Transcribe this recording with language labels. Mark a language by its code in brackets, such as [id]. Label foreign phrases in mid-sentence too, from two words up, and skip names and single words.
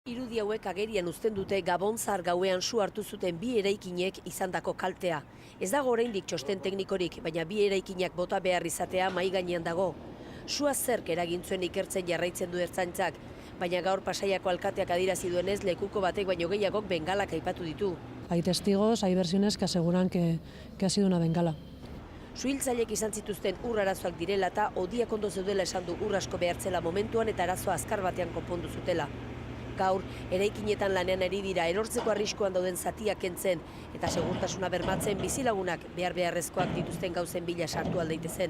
[eu] Irudi hauek agerian uzten dute Gabon zahar gauean su hartu zuten bi eraikinek izandako kaltea. Ez dago oraindik txosten teknikorik, baina bi eraikinak bota behar izatea mahai gainean dago. Sua zerk eragin zuen ikertzen jarraitzen du ertzaintzak, baina gaur Pasaiako alkateak adierazi duenez lekuko batek baino gehiagok bengalak aipatu ditu. [es] Hay testigos, hay versiones que aseguran que ha sido una bengala. [eu] Suhiltzaileek izan zituzten ur arazoak direla eta hodiak ondo zeudela esan du ur asko behartzela momentuan eta arazoa azkar batean konpondu zutela. Gaur, eraikinetan lanean ari dira erortzeko arriskuan dauden zatiak kentzen eta segurtasuna bermatzen bizilagunak beharrezkoak dituzten gauzen bila sartu aldaitezen.